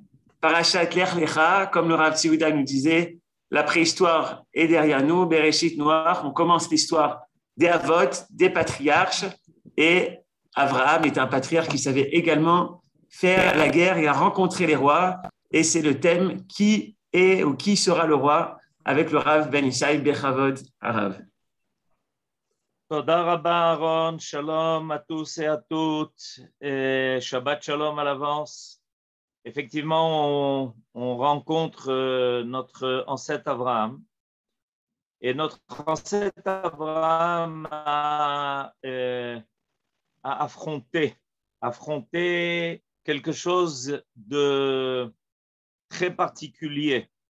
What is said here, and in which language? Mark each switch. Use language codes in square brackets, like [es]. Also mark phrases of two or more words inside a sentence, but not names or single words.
[fr] Parashat Lech Lecha, comme le Rav Yehuda nous disait, la préhistoire est derrière nous, Bereshit Noir. On commence l'histoire des Avot, des patriarches, et Abraham est un patriarche qui savait également faire la guerre et a rencontré les rois. Et c'est le thème qui est ou qui sera le roi avec le Rav Ben Ishai Bechavod Arav. [he] תודה רבה [fr] Aaron, shalom à tous et à toutes, et [he] שבת שלום [fr] à l'avance. Effectivement, on rencontre notre ancêtre Abraham. Et notre ancêtre Abraham a affronté quelque chose de très particulier.